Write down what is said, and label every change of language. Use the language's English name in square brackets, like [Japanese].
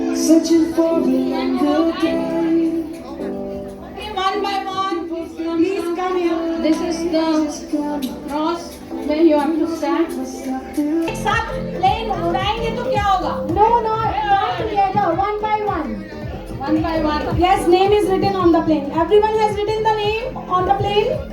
[English] Searching for the younger day. One by one, please come here. This is the cross where you have to stand. [Hindi] एक साथ plane उड़ाएंगे तो क्या होगा? [English] No, not together, one by one. One by one. Yes, name is written on the plane. Everyone has written the name on the plane.